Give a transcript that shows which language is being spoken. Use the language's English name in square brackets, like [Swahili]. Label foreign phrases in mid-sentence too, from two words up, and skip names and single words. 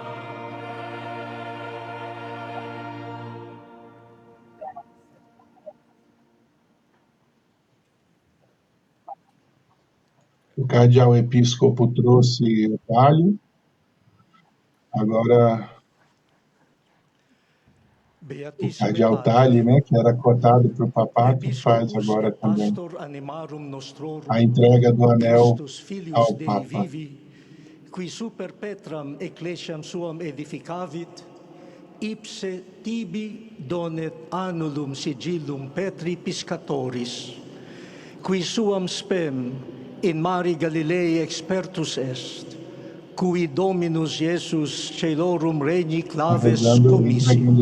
[Portuguese] O cardeal episcopo trouxe o palio. Agora, o cardeal Tali, né, que era cotado para o papato, faz agora também a entrega do anel ao Papa. [Latin] Qui super Petram ecclesiam suam edificavit, ipse tibi donet annulum sigillum Petri Piscatoris, qui suam spem in mari Galilei expertus est, cui Dominus Iesus celorum regni claves commissi.